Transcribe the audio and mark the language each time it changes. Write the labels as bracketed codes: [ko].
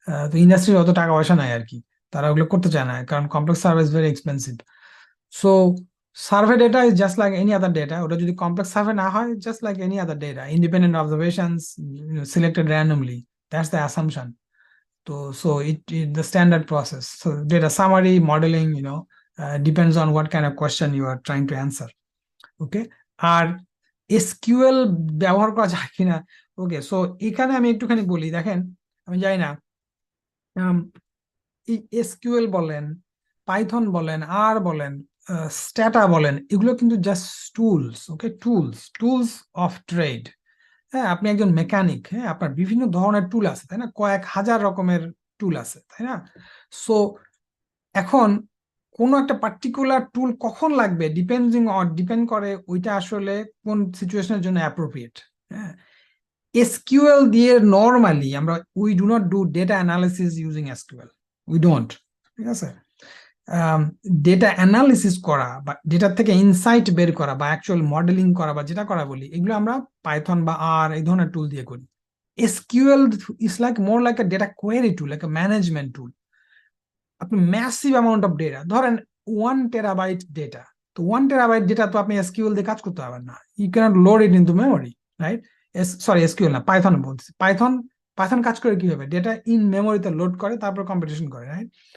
[bn] তো ইন্ডাস্ট্রির অত টাকা পয়সা নাই আর কি, তারা ওগুলো করতে চায় না, কারণ [en] Complex survey is very expensive. So survey data is just like any other data, [bn] ওটা যদি [en] complex survey [bn] না হয়, [en] Just like any other data, independent observations selected randomly, that's the assumption. তো so it the standard process. So data summary, modeling, depends on what kind of question you are trying to answer. Okay. [bn] আর SQL ব্যবহার করা যায় কিনা, ওকে, so এখানে আমি একটুখানি বলি, দেখেন, আমি জানি না, এই এসকিউএল বলেন, পাইথন বলেন, আর বলেন, স্ট্যাটা বলেন, এগুলো কিন্তু just tools, okay, [en] Tools of trade. [bn] হ্যাঁ, আপনি একজন মেকানিক, হ্যাঁ, আপনার বিভিন্ন ধরনের টুল আছে, তাই না, কয়েক হাজার রকমের টুল আছে, তাই না। সো এখন কোন একটা পার্টিকুলার টুল কখন লাগবে ডিপেন্ড করে ওইটা আসলে কোন সিচুয়েশনের জন্য অ্যাপ্রোপ্রিয়েট। হ্যাঁ, এসকিউএল দিয়ে নর্মালি আমরা [en] we do not do data analysis using SQL, we don't, [bn] ঠিক আছে। ডেটা অ্যানালিসিস করা বা ডেটা থেকে ইনসাইট বের করা বা অ্যাকচুয়াল মডেলিং করা বা যেটা করা বলি, এগুলো আমরা পাইথন বা আর এই ধরনের টুল দিয়ে করি। [en] SQL is like more like a data query tool, like a management tool. [bn] আপনি ম্যাসিভ অ্যামাউন্ট অফ ডেটা, ধরেন 1 টেরাবাইট ডেটা, তো 1 টেরাবাইট ডেটা তো আপনি এসকিউএল দিয়ে কাজ করতে পারবেন না, [en] you cannot load it into memory, [bn] right. Sorry, SQL না, পাইথন বলছি, পাইথন কাজ করে কিভাবে, ডেটা ইন মেমোরিতে লোড করে, তারপর কম্পিটিশন করে, রাইট।